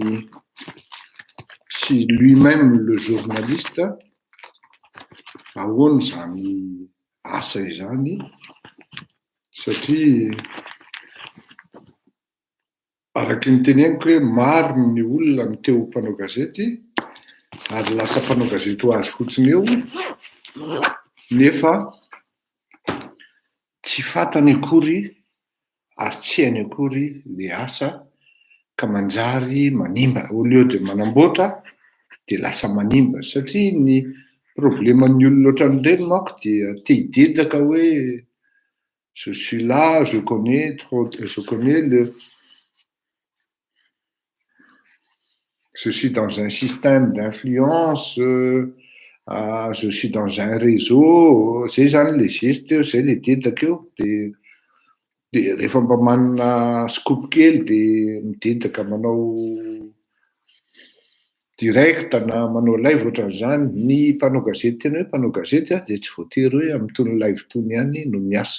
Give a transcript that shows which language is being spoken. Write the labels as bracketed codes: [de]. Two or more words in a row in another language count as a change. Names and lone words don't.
[fr] lui-même le journaliste [mg] ahoana izany asa izany satria araky ny teneniko hoe maro ny olona ny teo mpanao gazety ary lasa mpanao gazety ho azy fotsiny eo nefa tsy fantany akory ary tsy hainy akory le asa ka manjary manimba [fr] au lieu de [mg] manamboatra dia lasa manimba satria ny probleman'ny olona ohatran'ireny manko dia tia hidedaka hoe [fr] je suis là, je connais je suis dans un système d'influence, je suis dans un réseau, [mg] zay zany [fr] le geste [mg] eo, zay le dedaka eo, dia rehefa mba manana scoop kely dia midedaka manao direct na manao live ohatran'izany ny mpanao gazety tena hoe mpanao gazety dia tsy voatery hoe amin'itony live tony ihany no miasa.